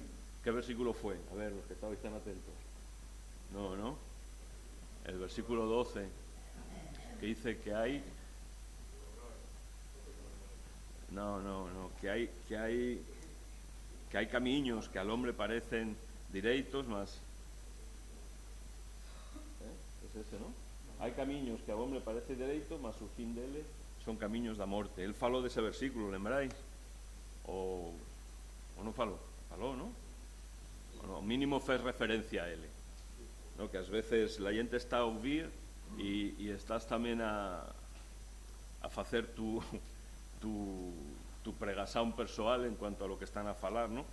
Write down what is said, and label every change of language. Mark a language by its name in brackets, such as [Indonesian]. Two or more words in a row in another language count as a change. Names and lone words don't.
[Spanish] ¿Qué versículo fue? A ver, los que estabais tan atentos. No. El versículo 12, que dice que hay... No, que hay caminos que al hombre parecen [Portuguese] direitos, mas... [Spanish] Es ese, ¿no? Hay caminos que al hombre parecen [Portuguese] direitos, mas [Spanish] su fin dele son caminos [Portuguese] da morte. [Spanish] Él faló de ese versículo, lembráis? O no faló, ¿no? Bueno, mínimo fue referencia a él, ¿no? Que a veces la gente está a oír y estás también a hacer tu pregación personal en cuanto a lo que están a falar, ¿no?